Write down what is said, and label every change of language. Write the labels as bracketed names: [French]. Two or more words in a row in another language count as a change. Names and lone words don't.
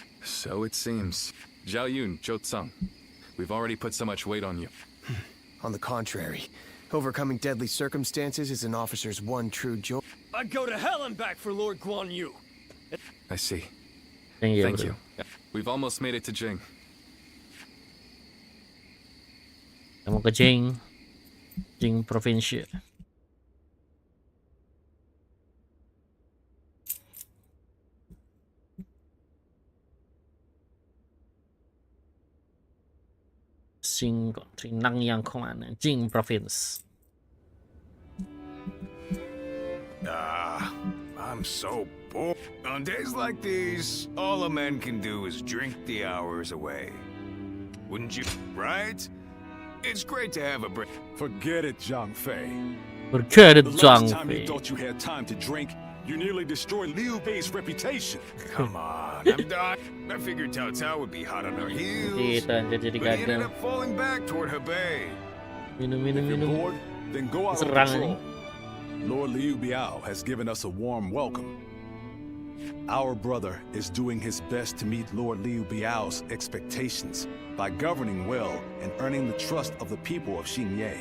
[English] So it seems. Zhao Yun, Zhou Tsang. We've already put so much weight on you. On the contrary, overcoming deadly circumstances is an officer's one true joy. I'd go to hell and back for Lord Guan Yu. I see. Thank you, Thank bro. you. We've almost made it to Jing. [Indonesian] Kita mau ke Jing Provinsi. [English] Jing Country, Nangyang Command, Jing Province. I'm so bored. On days like these, all a man can do is drink the hours away. Wouldn't you? Right? It's great to have a break. Forget it, Zhang Fei. Berkedet The Zhang last time you Fei. thought you had time to drink, you nearly destroyed Liu Bei's reputation. Come on, I'm done. I figured Cao Cao would be hot on her heels. [Indonesian] Kita jadi [English] But he ended [Indonesian] gagal. [English] up falling back toward Hebei. [Indonesian] Minum. [English] If you're bored, then go out on [Indonesian] Serang [English] patrol. Lord Liu Biao has given us a warm welcome. Our brother is doing his best to meet Lord Liu Biao's expectations by governing well and earning the trust of the people of Xingye.